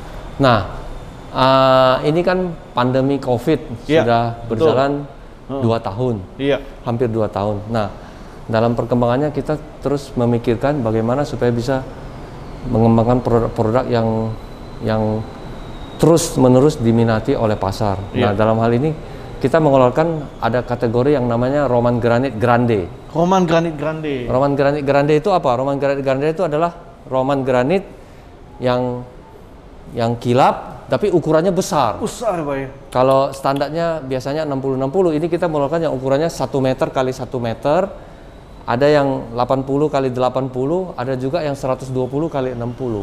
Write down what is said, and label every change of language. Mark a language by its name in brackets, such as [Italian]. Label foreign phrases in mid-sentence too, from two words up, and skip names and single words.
[Indonesian] Nah, ini kan pandemi COVID sudah berjalan 2 tahun, hampir 2 tahun. Nah, dalam perkembangannya kita terus memikirkan bagaimana supaya bisa mengembangkan produk-produk yang terus-menerus diminati oleh pasar. Nah, dalam hal ini kita mengeluarkan ada kategori yang namanya Roman Granite Grande. Roman Granite Grande. Roman Granite Grande itu apa? Roman Granite Grande itu adalah Roman Granite yang kilap tapi ukurannya besar. Besar Pak ya. Kalau standarnya biasanya 60-60, ini kita mengeluarkan yang ukurannya 1 meter kali 1 meter. Ada yang 80 kali 80, ada juga yang 120 kali 60.